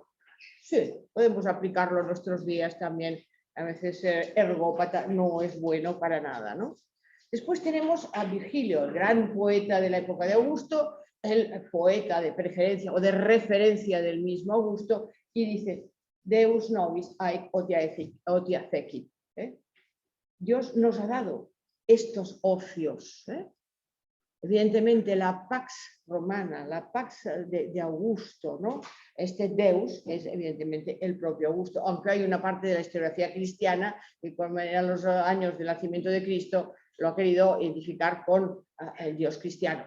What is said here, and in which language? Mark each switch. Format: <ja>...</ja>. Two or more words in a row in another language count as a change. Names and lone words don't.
<es>Sí, podemos aplicarlo en nuestros días también. A veces ser ergópata no es bueno para nada, ¿no? Después tenemos a Virgilio, el gran poeta de la época de Augusto, el poeta de preferencia o de referencia del mismo Augusto, y dice,</es> <la>Deus nobis haec otia fecit.</la> <es>Dios nos ha dado estos ocios. Evidentemente la Pax Romana, la Pax de Augusto, ¿no? Este Deus es evidentemente el propio Augusto, aunque hay una parte de la historiografía cristiana que cuando eran los años del nacimiento de Cristo lo ha querido identificar con el Dios cristiano.</es>